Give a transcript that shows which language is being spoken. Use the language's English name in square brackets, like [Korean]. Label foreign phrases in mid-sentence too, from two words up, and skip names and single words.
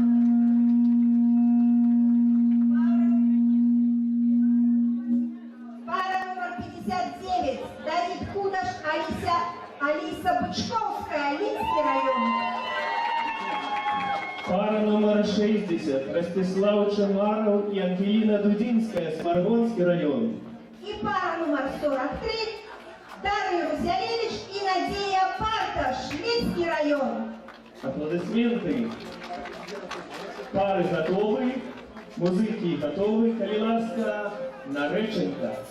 [Russian] Пара номер 59, Давид Худаш, Алиса Бычковская, Линский район. Пара номер 60, Ростислав Чемаров и Ангелина Дудинская, Сморгонский район. И пара номер 43, Дарья Рузялевич и Надея Парташ, Линский район. Аплодисменты. Пары готовы, музыки готовы, [Belarusian] коли ласка, нареченка.